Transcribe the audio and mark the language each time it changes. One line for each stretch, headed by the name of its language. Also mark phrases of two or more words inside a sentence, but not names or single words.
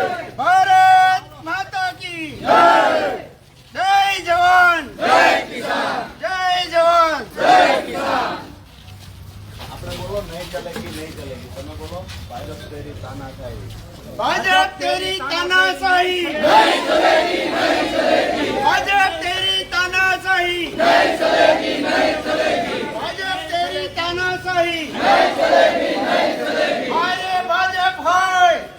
Hindi: भारत माता की जय, जय जवान जय किसान, जय जवान जय किसान।
Gujarati: આપણે બોલો
Hindi: नहीं चलेगी नहीं चलेगी,
Gujarati: તમે બોલો
Hindi: भाजप तेरी तानाशाही, भाजप तेरी तानाशाही नहीं चलेगी, नहीं चलेगी। भाजप तेरी तानाशाही नहीं चलेगी, नहीं चलेगी। भाजप तेरी तानाशाही नहीं चलेगी, नहीं चलेगी। हाय भाजप हाय,